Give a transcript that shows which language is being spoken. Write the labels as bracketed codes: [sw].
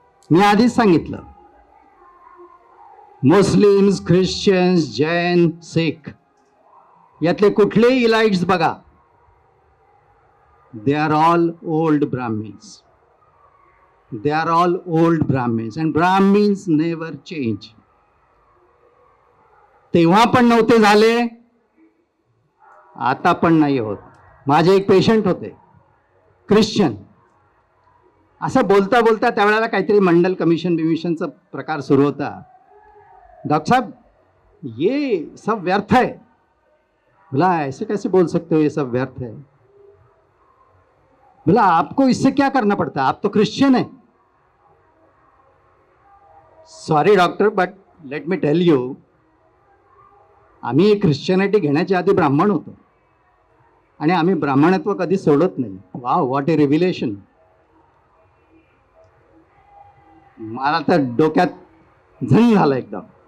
[mr] मी आधीच सांगितलं, Muslims, Christians, Jain, Sikh यातले कुठलेही इलाइट्स बघा, [en] they are all old Brahmins. They are all old Brahmins and Brahmins never change. [mr] तेव्हा पण नव्हते झाले, आता पण नाही होत. माझे एक पेशंट होते ख्रिश्चन. असं बोलता बोलता त्यावेळेला काहीतरी मंडल कमिशन बिमिशनचा प्रकार सुरू होता. [hi] डॉक्टर साहब, ये सब व्यर्थ है. बोला, ऐसे कैसे बोल सकते हो, ये सब व्यर्थ है? बोला, आपको इससे क्या करना पड़ता है, आप तो क्रिश्चियन है. [en] sorry doctor, but let me tell you, [mr] आम्ही ख्रिश्चनिटी घेण्याच्या आधी ब्राह्मण होतो आणि आम्ही ब्राह्मणत्व कधी सोडत नाही. [en] Wow, what a revelation. [mr] मला तर डोक्यात झण झालं एकदम.